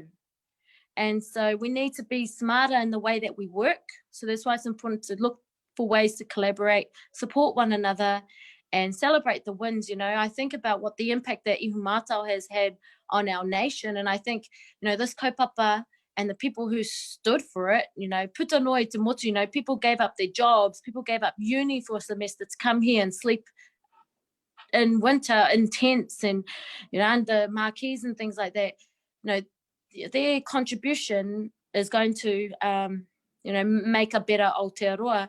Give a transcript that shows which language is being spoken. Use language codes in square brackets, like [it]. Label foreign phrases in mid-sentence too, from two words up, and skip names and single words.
[en] And so we need to be smarter in the way that we work. So that's why it's important to look for ways to collaborate, support one another, and celebrate the wins. You know, I think about what the impact that Ihumātao has had on our nation. And I think, you know, this kaupapa and the people who stood for it, you know, [mi] puta noi te motu, [en] you know, people gave up their jobs, people gave up uni for a semester to come here and sleep in winter in tents and, you know, under marquees and things like that. You know, their contribution is going to, you know, make a better Aotearoa.